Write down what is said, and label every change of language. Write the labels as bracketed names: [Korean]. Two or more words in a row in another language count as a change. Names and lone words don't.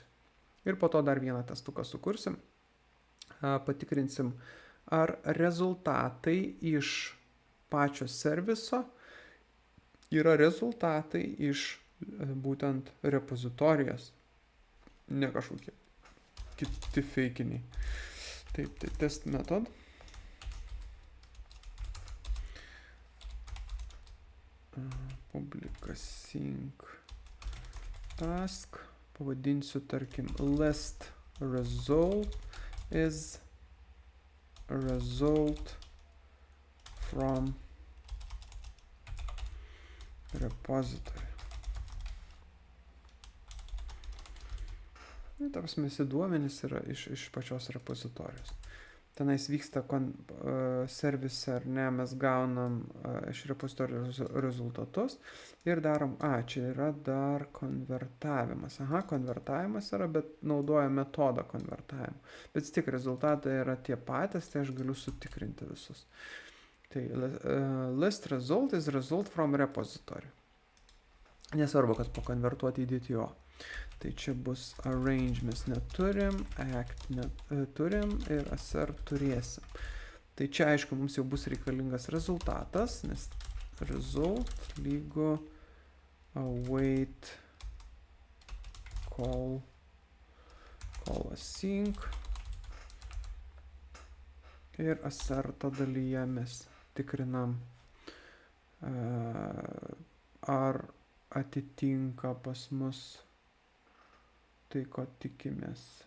[Lithuanian] Ir po to dar vieną testuką sukursim. Patikrinsim, ar rezultatai iš pačio serviso yra rezultatai iš būtent repozitorijos. Ne kažkokie kiti fakiniai. Taip, tai [English] test method. Public async task, [Lithuanian] pavadinsiu tarkim [English] list result is result from repository. [Lithuanian] Ta prasme, visi duomenys yra iš pačios repozitorijos. Tenais vyksta service ar ne, mes gaunam iš repozitorijos rezultatus ir darom, čia yra dar konvertavimas. Konvertavimas yra, bet naudoja metodą konvertavimo. Bet tik rezultatai yra tie patys, tai aš galiu sutikrinti visus. Tai [English] list result is result from repository. [Lithuanian] Nesvarbu, kad pakonvertuoti į DTO. Tai čia bus arrange mes neturim, act neturim ir assert turėsim. Tai čia aišku mums jau bus reikalingas rezultatas, nes result lygu [English] await call async [Lithuanian] ir asserto dalyje mes tikrinam ar atitinka pas mus tai, ko tikimės.